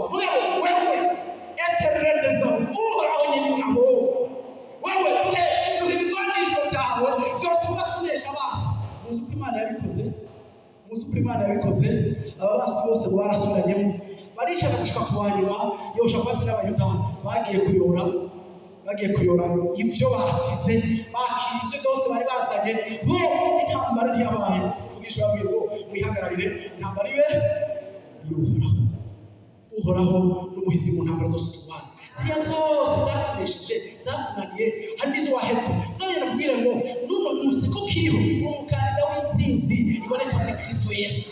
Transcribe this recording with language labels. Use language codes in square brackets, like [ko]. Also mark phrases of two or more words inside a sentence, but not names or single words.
[rn] Mugabo wewe eterereza uhoraho nyine ingabo wewe duhe ibigwanisho byawe byotuma tunesha abasi. Muzi uko Imana yabikoze aba basi bose barasubiranyemo barishaka gushika ku wanyuma. Yehoshafati n'Abayuda bagiye kuyora ivyo basize bakira ivyo byose bari basanye bo intambara ntiyabaye. Vugisha babwiye ngo mwihagararire intambara ibe uhoraho n'umuhizi mu ntambara zose turwana. Ziriya zose zatunesheje zatunaniye hari n'izo wahetse none nakubwira ngo n'uno munsi ko kiriho umukandida w'intsinzi iboneka muri Kristo Yesu.